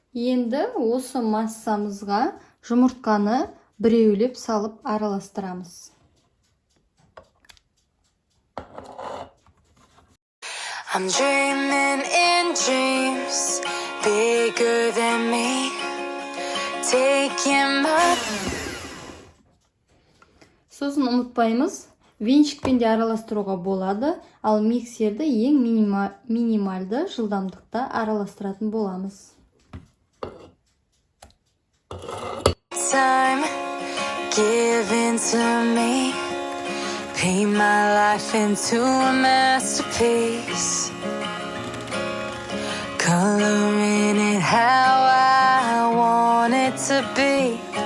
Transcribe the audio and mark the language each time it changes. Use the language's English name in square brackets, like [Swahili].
[Kazakh] Енді осы массамызға жұмыртқаны біреулеп салып араластырамыз. [English] I'm dreaming in dreams bigger than me taking my... [Kazakh] Сосын ұмытпаймыз, венчикпен де араластыруға болады, ал миксерді ең минималды жылдамдықта араластыратын боламыз. [English] Time given to me, paint my life into a masterpiece, coloring it how I want it to be.